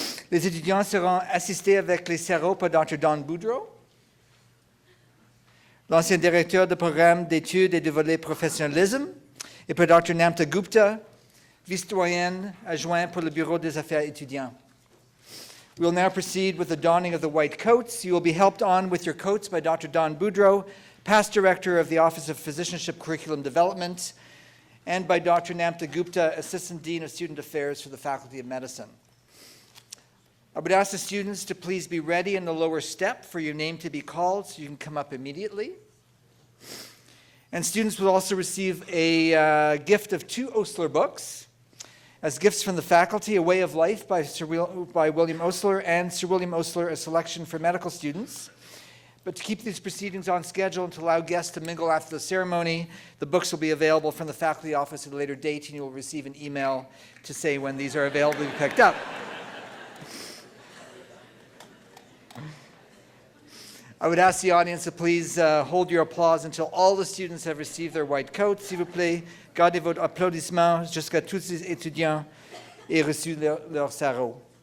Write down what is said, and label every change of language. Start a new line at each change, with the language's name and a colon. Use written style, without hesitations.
French: Les étudiants seront assistés avec les sarraux par Dr. Don Boudreau, l'ancien directeur du programme d'études et du volet professionnalisme, et par Dr. Namta Gupta, vice-doyenne adjoint pour le Bureau des Affaires étudiants.
English: We will now proceed with the donning of the white coats. You will be helped on with your coats by Dr. Don Boudreau, past director of the Office of Physicianship Curriculum Development, and by Dr. Namta Gupta, Assistant Dean of Student Affairs for the Faculty of Medicine. I would ask the students to please be ready in the lower step for your name to be called so you can come up immediately. And students will also receive a gift of 2 Osler books as gifts from the faculty, A Way of Life by William Osler, and Sir William Osler, A Selection for Medical Students. But to keep these proceedings on schedule and to allow guests to mingle after the ceremony, the books will be available from the faculty office at a later date, and you will receive an email to say when these are available to be picked up. I would ask the audience to please hold your applause until all the students have received their white coats.
French: S'il vous plaît, gardez votre applaudissement jusqu'à tous les étudiants aient reçu leur sarrau.